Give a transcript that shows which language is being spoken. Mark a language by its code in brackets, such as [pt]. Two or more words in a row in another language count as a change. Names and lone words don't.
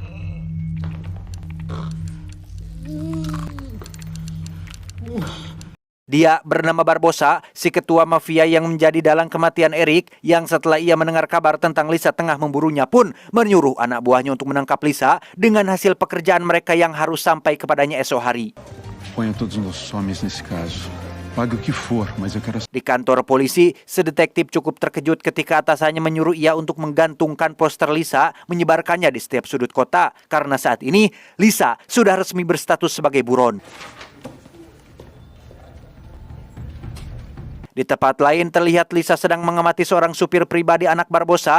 [id] Dia bernama Barbosa, si ketua mafia yang menjadi dalang kematian Eric, yang setelah ia mendengar kabar tentang Lisa tengah memburunya pun menyuruh anak buahnya untuk menangkap Lisa dengan hasil pekerjaan mereka yang harus sampai kepadanya esok hari. [pt] Ponha todos os nossos homens nesse caso. Pague o que for, mas eu quero... [id] Di kantor polisi, sedetektif cukup terkejut ketika atasannya menyuruh ia untuk menggantungkan poster Lisa, menyebarkannya di setiap sudut kota, karena saat ini Lisa sudah resmi berstatus sebagai buron. Di tempat lain terlihat Lisa sedang mengamati seorang supir pribadi anak Barbosa.